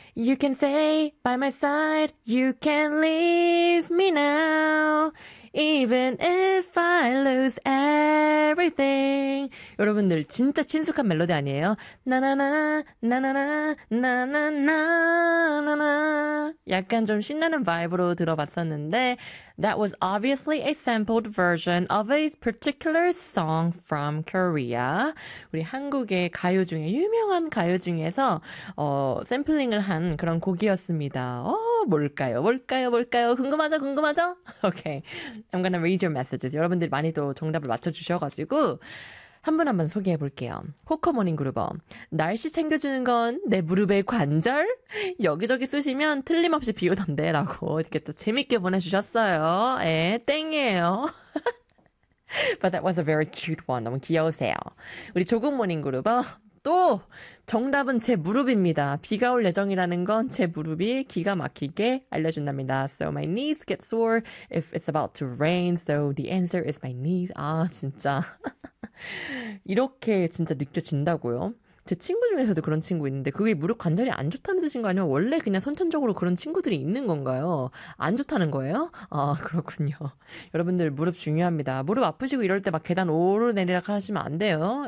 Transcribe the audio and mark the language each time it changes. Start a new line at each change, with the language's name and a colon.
English: You can stay by my side, you can leave me now, even if I lose everything.
Korean: 여러분들 진짜 친숙한 멜로디 아니에요? 나나나 나나나 나나나 나나나 약간 좀 신나는 바이브로 들어봤었는데
English: That was obviously a sampled version of a particular song from Korea.
Korean: 우리 한국의 가요 중에 유명한 가요 중에서 샘플링을 한 그런 곡이었습니다. 뭘까요? 궁금하죠?
English: Okay. I'm gonna read your messages.
Korean: 여러분들 많이 또 정답을 맞춰주셔가지고 한분한분 소개해 볼게요. 코코 모닝 그룹어. 날씨 챙겨주는 건 내 무릎의 관절? 여기저기 쑤시면 틀림없이 비 오던데 라고 이렇게 또 재밌게 보내주셨어요. 예, 땡이에요.
English: But that was a very cute one.
Korean: 너무 귀여우세요. 우리 조금 모닝 그룹어. 또 정답은 제 무릎입니다. 비가 올 예정이라는 건 제 무릎이 기가 막히게 알려준답니다.
English: So my knees get sore if it's about to rain. So the answer is my knees.
Korean: 아 진짜 이렇게 진짜 느껴진다고요? 제 친구 중에서도 그런 친구 있는데 그게 무릎 관절이 안 좋다는 뜻인 거 아니에요? 원래 그냥 선천적으로 그런 친구들이 있는 건가요? 안 좋다는 거예요? 아 그렇군요. 여러분들 무릎 중요합니다. 무릎 아프시고 이럴 때 막 계단 오르내리락 하시면 안 돼요.